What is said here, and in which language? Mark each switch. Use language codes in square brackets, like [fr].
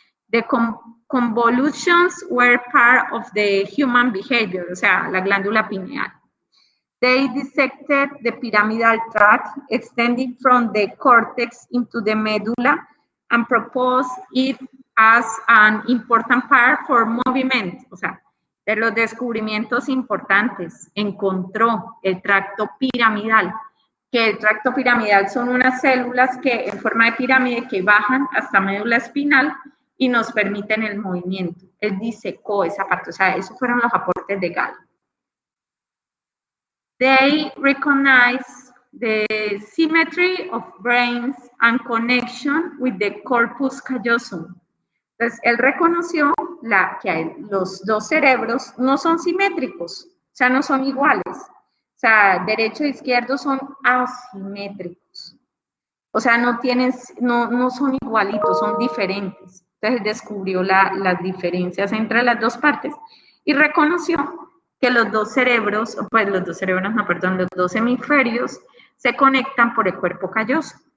[en] The convolutions were part of the human behavior, [es] o sea, la glándula pineal. [en] They dissected the pyramidal tract extending from the cortex into the medulla and proposed it as an important part for movement. [es] O sea, de los descubrimientos importantes, encontró el tracto piramidal, que el tracto piramidal son unas células que en forma de pirámide que bajan hasta médula espinal y nos permiten el movimiento. Él disecó esa parte, o sea, esos fueron los aportes de Gall. [en] They recognize the symmetry of brains and connection with the corpus callosum. [es] Entonces, él reconoció que los dos cerebros no son simétricos, O sea, no son iguales. O sea, derecho e izquierdo son asimétricos. O sea, no son igualitos, son diferentes. Entonces descubrió las diferencias entre las dos partes y reconoció que los dos cerebros, pues los dos hemisferios se conectan por el cuerpo calloso.